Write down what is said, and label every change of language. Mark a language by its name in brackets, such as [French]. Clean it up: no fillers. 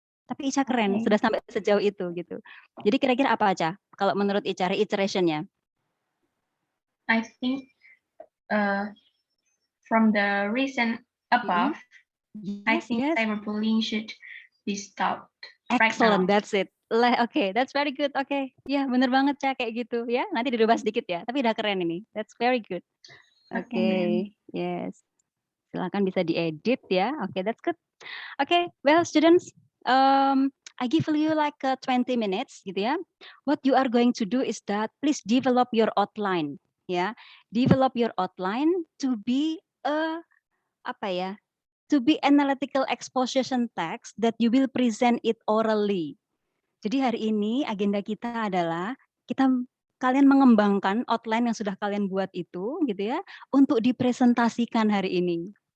[Indonesian] Tapi Ica keren, sudah sampai sejauh itu gitu. Jadi kira-kira apa, Ca? Kalau menurut Ica, reiteration-nya? [English] I think from the reason above, I think cyberbullying should be stopped. Excellent, that's it. [Indonesian] Oke, [English] that's very good. [Indonesian] Oke, ya bener banget, Ca, kayak gitu ya. Nanti dirubah sedikit ya, tapi udah keren ini. [English] That's very good. [Indonesian] Oke, yes. Silakan bisa diedit ya. [English] Oke, that's good. Oke, well students, I give you like 20 minutes gitu ya. What you are going to do is that please develop your outline ya. Develop your outline to be to be analytical exposition text that you will present it orally. [Indonesian] Jadi hari ini agenda kita adalah kalian mengembangkan outline yang sudah kalian buat itu gitu ya untuk dipresentasikan hari ini.